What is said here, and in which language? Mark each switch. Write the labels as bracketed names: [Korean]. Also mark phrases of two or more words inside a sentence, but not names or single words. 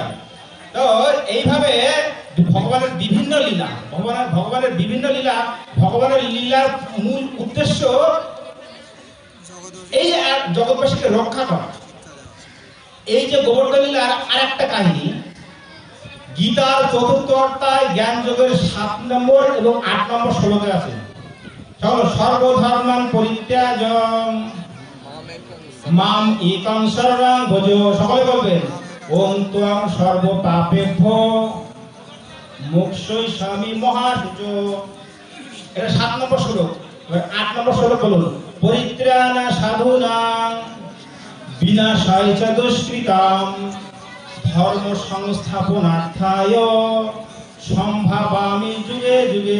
[Bangla] তো এইভাবে ভগবানের বিভিন্ন লীলা, ভগবানের বিভিন্ন লীলা, ভগবানের লীলার মূল উদ্দেশ্য এই যে জগৎবাসীকে রক্ষা করা। এই যে গোবর্ধন লীলার আর একটা কাহিনী গীতার চতুর্থ অধ্যায় জ্ঞান যোগের 7 নম্বর এবং 8 নম্বর শ্লোকে আছে। [Sanskrit] সর্বধর্মান পরিত্যাজ্যং মাম একং শরণং ভজ। [Bangla] সকলে বলবেন [Sanskrit] ওম ত্বং সর্ব পাপেভ্যো মোক্ষয়িষ্যামি মহাশুচ। [Bangla] এটা 7 নম্বর শ্লোক। 8 নম্বর শ্লোক বলুন [Sanskrit] পরিত্রাণা সাধুনাং বিনাশায় চ দুষ্কৃতাম ধর্ম সংস্থাপনার্থায় সম্ভাবামি যুগে যুগে।